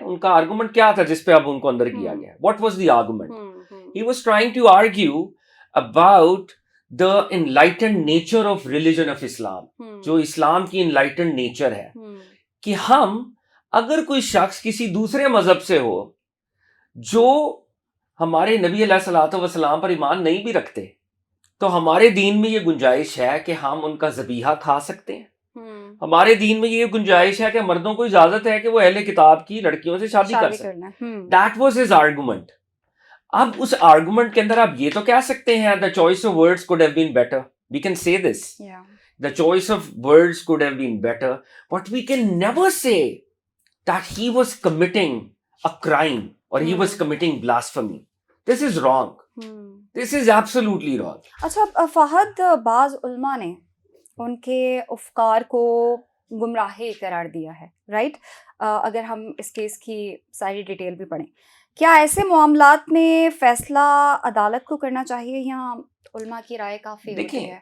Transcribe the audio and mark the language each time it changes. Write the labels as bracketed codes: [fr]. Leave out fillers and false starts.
[ur] ان کا آرگومنٹ کیا تھا جس پہ اب ان کو اندر کیا گیا؟ [en] What was the argument? He was trying to argue about the enlightened nature of religion of Islam, [ur] جو اسلام کی enlightened nature ہے, کہ ہم اگر کوئی شخص کسی دوسرے مذہب سے ہو جو ہمارے نبی علیہ الصلوۃ والسلام پر ایمان نہیں بھی رکھتے, تو ہمارے دین میں یہ گنجائش ہے کہ ہم ان کا ذبیحہ کھا سکتے ہیں. ہمارے دین میں یہ گنجائش ہے کہ مردوں کو اجازت ہے کہ وہ اہل کتاب کی لڑکیوں سے شادی کر سکتے. [en] That was his argument. [ur] اب اس آرگومنٹ کے اندر آپ یہ تو کہہ سکتے ہیں [en] the choice of words could have been better. We can say this. The choice of words could have been better. But we can never say that he was committing a crime or he was committing blasphemy. This is wrong. This is absolutely wrong. [ur] اچھا فہد, بعض علماء نے ان کے افکار کو گمراہی قرار دیا ہے, رائٹ؟ اگر ہم اس کیس کی ساری ڈیٹیل بھی پڑھیں, کیا ایسے معاملات میں فیصلہ عدالت کو کرنا چاہیے یا علماء کی رائے کافی ہوتی ہے؟